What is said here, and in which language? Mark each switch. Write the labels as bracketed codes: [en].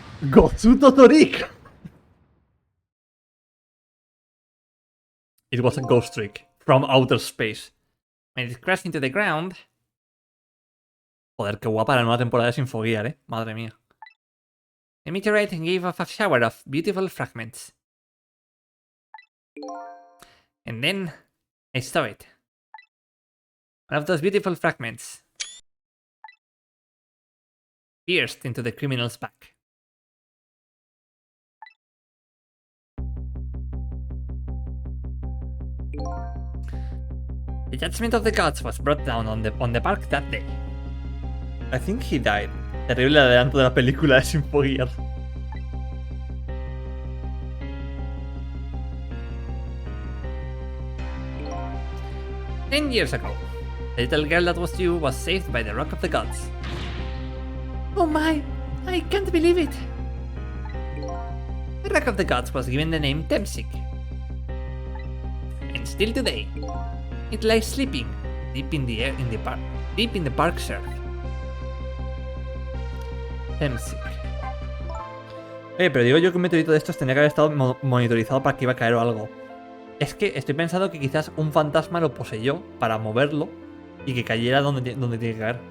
[en] Gozuto Torik! It was a ghost trick from outer space. When it crashed into the ground, [es] Joder, qué guapa la nueva temporada de Sinfoguiar, madre mía. [en] the meteorite gave off a shower of beautiful fragments. And then I saw it. One of those beautiful fragments pierced into the criminal's back. The judgment of the gods was brought down on the park that day. I think he died. [es] Terrible adelanto de la película de Sinfoguiar. [en] "10 years ago, the little girl that was you was saved by the Rock of the Gods." Oh my, I can't believe it. The Rock of the Gods was given the name Temsik. And still today, it lies sleeping deep in the park's earth. Temsik. [es] Oye, pero digo yo que un meteorito de estos tenía que haber estado monitorizado para que iba a caer o algo. Es que estoy pensando que quizás un fantasma lo poseyó para moverlo y que cayera donde tiene que caer.